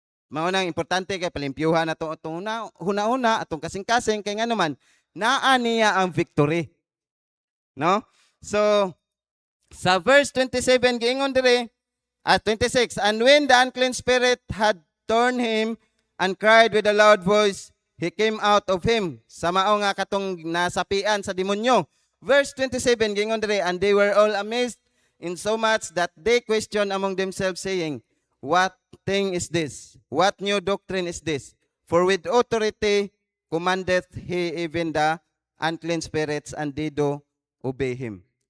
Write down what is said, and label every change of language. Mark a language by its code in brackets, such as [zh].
[ceb] Mao nang importante kay palimpyuhan nato atong huna-huna atong kasing-kasing kay ngano man naa niya ang victory, no? So sa verse 27 giingon dire at 26, [en] and when the unclean spirit had torn him and cried with a loud voice, he came out of him. [ceb] Sa mao nga katong nasapian sa demonyo. Verse 27 giingon dire, [en] and they were all amazed in so much that they questioned among themselves, saying, what thing is this? What new doctrine is this? For with authority commandeth he even the unclean spirits, and they do obey him.